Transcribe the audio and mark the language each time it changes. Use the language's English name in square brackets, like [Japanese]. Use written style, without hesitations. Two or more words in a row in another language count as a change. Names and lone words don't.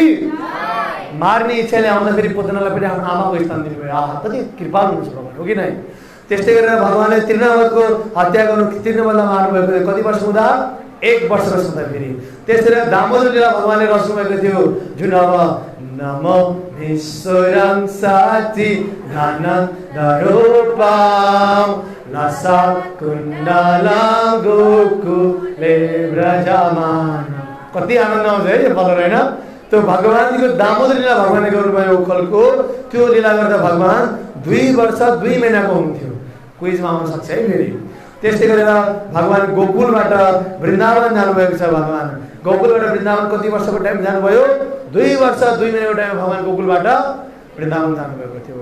[Nepali] मार्ने इच्छाले आउँदाखेरि पुतनालाई पनि आफ्नो आमाको स्थान दिनुभयो। कति कृपा हुनुहुन्छ भगवान, हो कि नै? त्यस्तै गरेर भगवानले तृणवधको हत्या गर्नु, तृणवधलाई मार्नुभएको थियो। कति वर्ष हुँदा? 1 वर्ष हुँदा फेरि। त्यसरी दामोदर लीला भगवानले रच्नुभएको थियो, जुन अब [Sanskrit] नमो ईश्वरं साची धन दरूपम लसा कुण्डलं गोकुले व्रजमान। [Nepali] कति आनन्द आउँछ है यो पद, होइन? त्यो भगवानको दामोदर लीला भगवानले गर्नुभयो उखलको। त्यो लीला गर्दा भगवान 2 वर्ष 2 महिनाको हुनुहुन्थ्यो। क्विजमा आउन सक्छ है फेरि। त्यस्तै गरेर भगवान गोकुलबाट वृन्दावन जानुभएको छ। भगवान गोकुलबाट वृन्दावन कति वर्षको टाइम जानुभयो? 2 वर्ष 2 महिनाको टाइम भगवान गोकुलबाट वृन्दावन जानुभएको थियो।